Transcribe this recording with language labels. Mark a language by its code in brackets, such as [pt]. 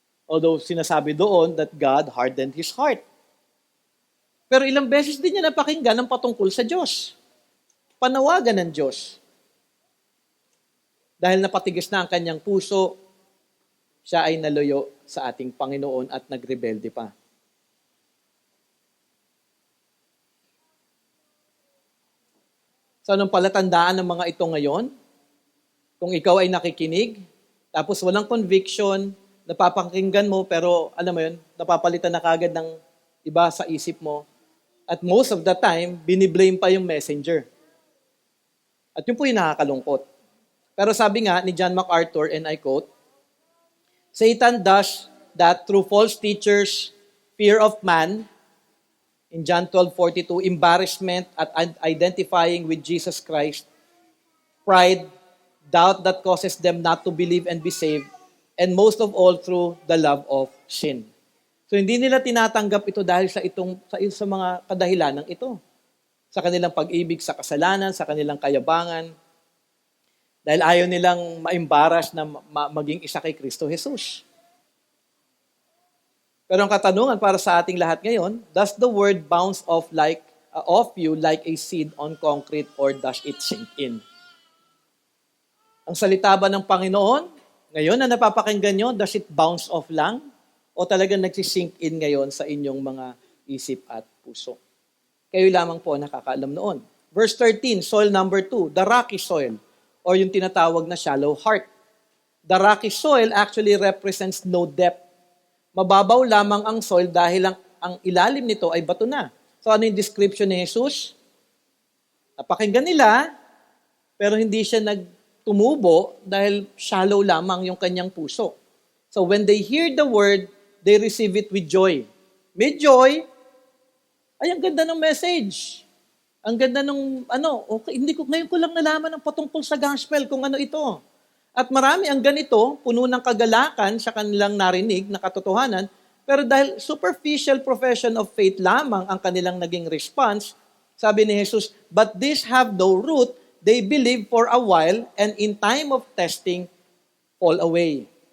[en] Although [tl] sinasabi doon [en] that God hardened his heart. [tl] Pero ilang beses din niya napakinggan ang patungkol sa Diyos. Panawagan ng Diyos. Dahil napatigas na ang kanyang puso, siya ay naluyo sa ating Panginoon at nagrebelde pa. So anong palatandaan ng mga ito ngayon? Kung ikaw ay nakikinig, tapos walang conviction, napapakinggan mo, pero alam mo yun, napapalitan na kagad ng iba sa isip mo. At [en] most of the time, [tl] biniblame pa yung messenger. At yun po yung nakakalungkot. Pero sabi nga ni John MacArthur, [en] and I quote, Satan does that through false teachers, fear of man, in John 12:42, embarrassment at identifying with Jesus Christ, pride, doubt that causes them not to believe and be saved, and most of all through the love of sin. [tl] So hindi nila tinatanggap ito dahil sa mga kadahilan ng ito. Sa kanilang pag-ibig sa kasalanan, sa kanilang kayabangan, dahil ayaw nilang ma-embarrass na maging isa kay Kristo Jesus. Pero ang katanungan para sa ating lahat ngayon, [en] does the word bounce off you like a seed on concrete or does it sink in? [tl] Ang salita ba ng Panginoon, ngayon na napapakinggan nyo, [en] does it bounce off [tl] lang? O talagang nagsisink in ngayon sa inyong mga isip at puso? Kayo lamang po nakakaalam noon. [en] Verse 13, soil number 2, the rocky soil, or [tl] yung tinatawag na [en] shallow heart. The rocky soil actually represents no depth. [tl] Mababaw lamang ang soil dahil ang ilalim nito ay bato na. So ano yung description ni Jesus? Napakinggan nila, pero hindi siya nagtumubo dahil shallow lamang yung kanyang puso. [en] So when they hear the word, they receive it with joy. [tl] May joy, ay ang ganda ng message. Ang ganda ng okay, ngayon ko lang nalaman ng patungkol sa gospel kung ano ito. At marami ang ganito, puno ng kagalakan sa kanilang narinig na katotohanan, pero dahil superficial profession of faith lamang ang kanilang naging response, sabi ni Jesus, [en] but these have no root, they believe for a while, and in time of testing, fall away.